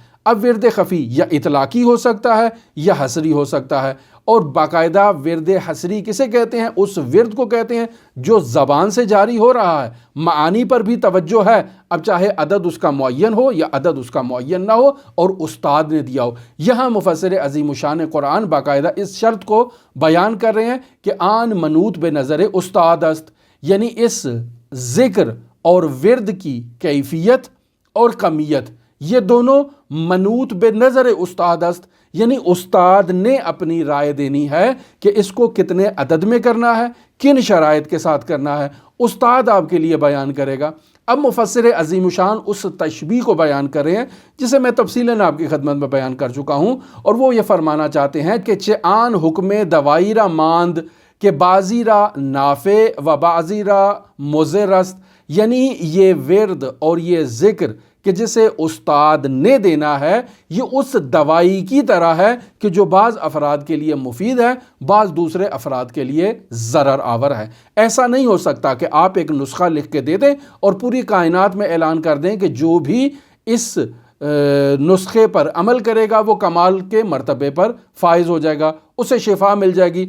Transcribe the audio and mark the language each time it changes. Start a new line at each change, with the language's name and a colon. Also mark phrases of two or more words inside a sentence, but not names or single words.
Urdu: اب ورد خفی یا اطلاقی ہو سکتا ہے یا حصری ہو سکتا ہے، اور باقاعدہ ورد حصری کسے کہتے ہیں؟ اس ورد کو کہتے ہیں جو زبان سے جاری ہو رہا ہے، معانی پر بھی توجہ ہے، اب چاہے عدد اس کا معین ہو یا عدد اس کا معین نہ ہو اور استاد نے دیا ہو۔ یہاں مفسر عظیم الشان قرآن باقاعدہ اس شرط کو بیان کر رہے ہیں کہ
Persian: آن منوط بے نظر استاد است،
Urdu: یعنی اس ذکر اور ورد کی کیفیت اور کمیت یہ دونوں
Persian: منوط بے نظر استاد است،
Urdu: یعنی استاد نے اپنی رائے دینی ہے کہ اس کو کتنے عدد میں کرنا ہے، کن شرائط کے ساتھ کرنا ہے، استاد آپ کے لیے بیان کرے گا۔ اب مفسر عظیم الشان اس تشبیہ کو بیان کر رہے ہیں جسے میں تفصیلاً آپ کی خدمت میں بیان کر چکا ہوں، اور وہ یہ فرمانا چاہتے ہیں کہ
Persian: چہ آن حکم دوائی را ماند کہ بعضی را نافع و بعضی را مضر است،
Urdu: یعنی یہ ورد اور یہ ذکر کہ جسے استاد نے دینا ہے یہ اس دوائی کی طرح ہے کہ جو بعض افراد کے لیے مفید ہے، بعض دوسرے افراد کے لیے ضرر آور ہے۔ ایسا نہیں ہو سکتا کہ آپ ایک نسخہ لکھ کے دے دیں اور پوری کائنات میں اعلان کر دیں کہ جو بھی اس نسخے پر عمل کرے گا وہ کمال کے مرتبے پر فائز ہو جائے گا، اسے شفا مل جائے گی۔